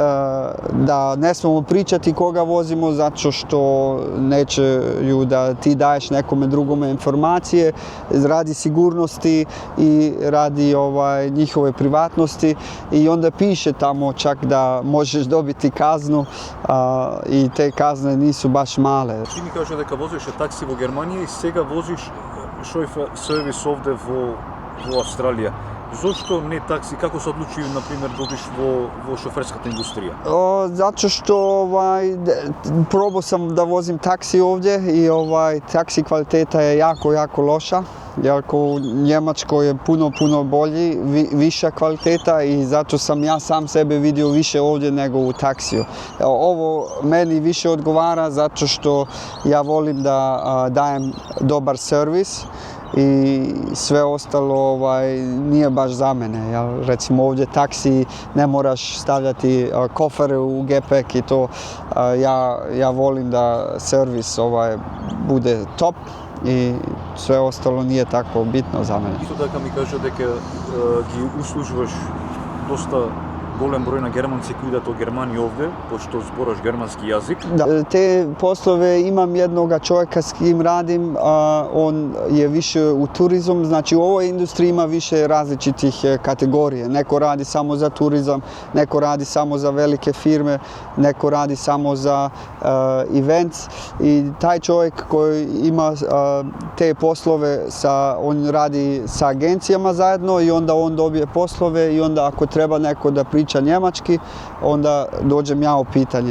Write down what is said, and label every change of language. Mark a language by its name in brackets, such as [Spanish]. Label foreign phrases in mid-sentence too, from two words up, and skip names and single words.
[Croatian] da ne smemo pričati koga vozimo, zato što nećeju da ti daješ nekome drugome informacije radi sigurnosti i radi njihove privatnosti, i onda piše tamo čak da možeš dobiti kaznu, i te kazne nisu baš male. [Macedonian] Ти ми каже дека возиш такси во Германија и сега возиш шофер сервис овде во Австралија. Зошто не такси? Како се одлучи, например, да одиш во шоферската индустрија? [Croatian] Zato što probao sam da vozim taksi ovdje i taksi kvaliteta je jako loša. Jer u Njemačkoj je puno bolji, viša kvaliteta, i zato sam ja sam sebe vidio više ovdje nego u taksiju. Ovo meni više odgovara zato što ja volim da dajem dobar servis i sve ostalo nije baš za mene. Recimo ovdje taksi ne moraš stavljati kofere u gepek i to. Ja volim da servis bude top i sve ostalo nije tako bitno za mene. [Macedonian] Исто така ми кажа дека ги услужуваш доста голем број на германци кои идат од Германија овде, пошто збораш германски јазик. [Croatian] Da, te poslove imam jednoga čovjeka s kim radim, on je više u turizmu, znači u ovoj industriji ima više različitih kategorija. Neko radi samo za turizam, neko radi samo za velike firme, neko radi samo za events, i taj čovjek koji ima te poslove, on radi sa agencijama zajedno i onda on dobije poslove, i onda ako treba neko da priča njemački, onda dođem ja u pitanje.